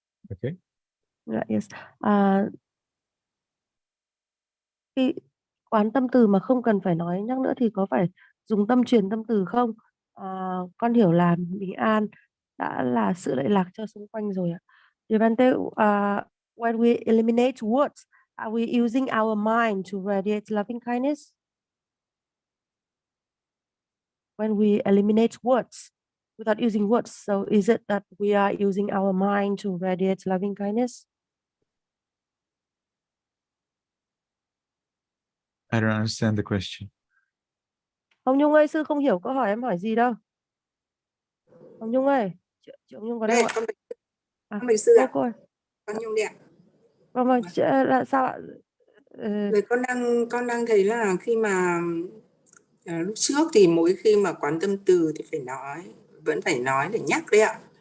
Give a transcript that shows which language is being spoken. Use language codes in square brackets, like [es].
[en] Okay. Yes. [vi] Khi quán tâm từ mà không cần phải nói nhắc nữa thì có phải dùng tâm truyền tâm từ không? Con hiểu là bình an đã là sự lợi lạc cho xung quanh rồi ạ. [en] Devante, when we eliminate words, are we using our mind to radiate loving kindness? When we eliminate words without using words, so is it that we are using our mind to radiate loving kindness? I don't understand the question. [vi] Hồng Nhung ơi, sư không hiểu câu hỏi em hỏi gì đâu. Hồng Nhung ơi, chị Hồng Nhung có đâu ạ? Con bạch sư ạ. Cô ơi. Con Nhung đây ạ. Vâng, là sao ạ? Rồi con đang thấy là khi mà lúc trước thì mỗi khi mà quán tâm từ thì vẫn phải nói để nhắc đấy ạ.